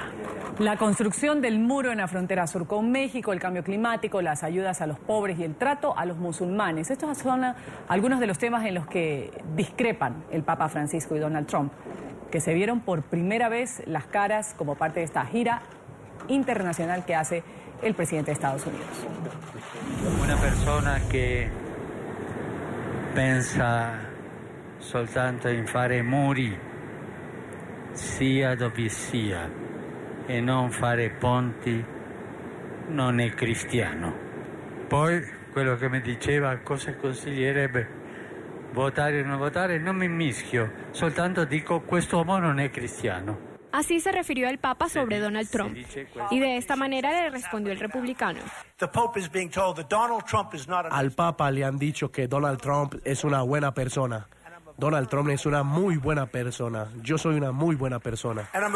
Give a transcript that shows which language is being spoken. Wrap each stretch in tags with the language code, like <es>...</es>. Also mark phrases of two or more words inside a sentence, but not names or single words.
<es>La construcción del muro en la frontera sur con México, el cambio climático, las ayudas a los pobres y el trato a los musulmanes. Estos son algunos de los temas en los que discrepan el Papa Francisco y Donald Trump, que se vieron por primera vez las caras como parte de esta gira internacional que hace el presidente de Estados Unidos.</es> <it>Una persona che pensa soltanto in fare muri, sia dove sia, e non fare ponti, non è cristiano. Poi, quello che mi diceva, cosa consiglierebbe, votare o non votare, non mi mischio, soltanto dico, quest'uomo non è cristiano.</it> <es>Así se refirió el Papa sobre Donald Trump, y de esta manera le respondió el republicano. Al Papa le han dicho que Donald Trump es una buena persona. Donald Trump es una muy buena persona. Yo soy una muy buena persona.</es>